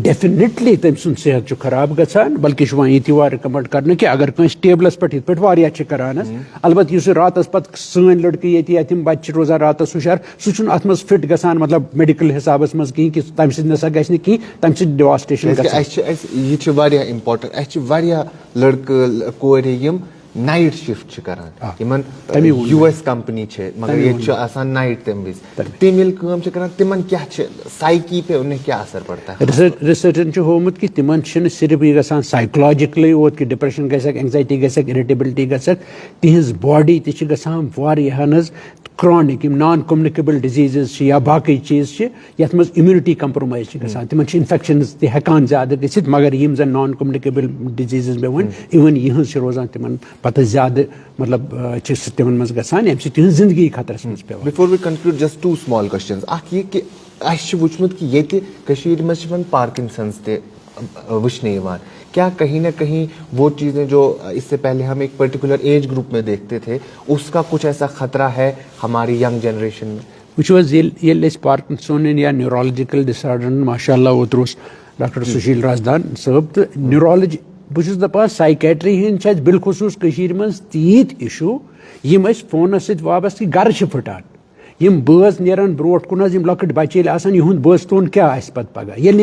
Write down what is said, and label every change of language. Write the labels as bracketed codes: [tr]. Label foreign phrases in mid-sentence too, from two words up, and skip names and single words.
[ks] ڈیفِنِٹلی تٔمۍ سُنٛد صحت چھُ خراب گژھان بلکہِ چھُ وۄنۍ یہِ تہِ یِوان رِکمنڈ کرنہٕ کہِ اگر کٲنٛسہِ ٹیبلس پٮ۪ٹھ یِتھ پٲٹھۍ واریاہ چھِ کران حظ البتہ یُس راتس پتہٕ سٲنۍ لڑکہٕ ییٚتہِ یا تِم بچہِ چھِ روزان راتس ہُشار سُہ چھُنہٕ اتھ منٛز فٹ گژھان مطلب میڈِکل حسابس منٛز کِہیٖنۍ کہِ تمہِ سۭتۍ نسا گژھِ نہٕ کِہیٖنۍ تمہِ سۭتۍ ڈِواسٹیشن گژھان. یہِ چھُ واریاہ امپارٹنٹ اَسہِ چھِ واریاہ لڑکہٕ کورِ یِم [en] night shift [ks] چھِ کران یِمن [en] US company [ks] چھِ مگر ییٚتہِ چھُ آسان نایٹ تمہِ وِزِ تِم ییٚلہِ کٲم چھِ کران تِمن کیٛاہ چھِ سایکی [ur] پہ انہیں کیٛاہ اثر پڑتا ہے؟ [ks] رِسرچن چھُ ہومُت کہِ تِمن چھِنہٕ صرف یہِ گژھان سایکولجکلی یوت کہِ ڈپریشن گژھکھ اینزایٹی گژھکھ اِرِٹیبلٹی گژھکھ تِہنٛز باڈی تہِ چھِ گژھان واریاہن حظ کرونِک یِم [en] non communicable diseases [ks] چھِ یا باقٕے چیٖز چھِ یتھ منٛز [en] immunity compromise [ks] چھِ گژھان تِمن چھِ انفیکشنز تہِ ہٮ۪کان زیادٕ گٔژھِتھ مگر یِم زن [en] non communicable diseases [ks] مےٚ ؤنۍ اِوٕن یِہٕنٛز چھِ روزان تِمن پتہٕ زیادٕ مطلب چھِ سُہ تِمن منٛز گژھان ییٚمہِ سۭتۍ تِہنٛز زندگی خطرس منٛز پیوان. [en] before we conclude just 2 small questions. [ks] اکھ یہِ کہِ اَسہِ چھُ وٕچھمُت کہِ ییٚتہِ کٔشیٖرِ منٛز چھِ وۄنۍ پارکِنسنز تہِ وٕچھنہٕ یِوان [ur] کیا کہیں نہ کہیں وہ چیزیں جو اس سے پہلے ہم ایک [en] particular age group [ur] میں دیکھتے تھے اس کا کچھ ایسا خطرہ ہے ہماری [en] young generation [ur] میں؟ [ks] وٕچھو حظ ییٚلہِ أسۍ پارکنسونن یا نیورولجکل ڈِسآرڈرن ماشاء اللہ اوترٕ اوس ڈاکٹر سُشیل رازدان صٲب تہٕ نیورولجی بہٕ چھُس دپان سایکیٹری ہٕنٛدۍ چھِ اَسہِ بالخصوٗص کٔشیٖرِ منٛز تیٖتۍ اِشوٗ یِم أسۍ فونس سۭتۍ وابستہٕ کہِ گرٕ چھِ پھٕٹان یِم بٲژ نیران برونٛٹھ کُن حظ یِم لۄکٕٹۍ بچہِ ییٚلہِ آسان یِہُنٛد بٲژتون کیٛاہ آسہِ پتہٕ پگاہ ییٚلہِ نہٕ